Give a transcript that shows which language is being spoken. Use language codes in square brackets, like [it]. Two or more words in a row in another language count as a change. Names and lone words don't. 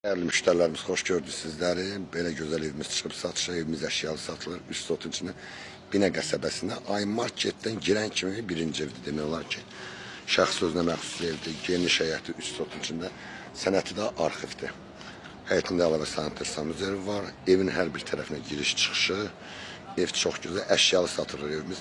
[tr] Değerli müşterilerimiz, hoş gördük sizleri. Böyle güzel evimiz çıkıp satışa, evimiz eşyalı satılır. [az] Üst sotun içinde Bine qəsəbəsində Ay Marketdən girən kimi birinci evdir demək olar ki. Şəxs özünə məxsus evdir, geniş həyəti üst sotun içində, sənəti də arxivdir. Həyətində əlavə sanitar sanuzeri var, evin hər bir tərəfinə giriş çıxışı, ev çox gözəl, əşyalı satılır evimiz.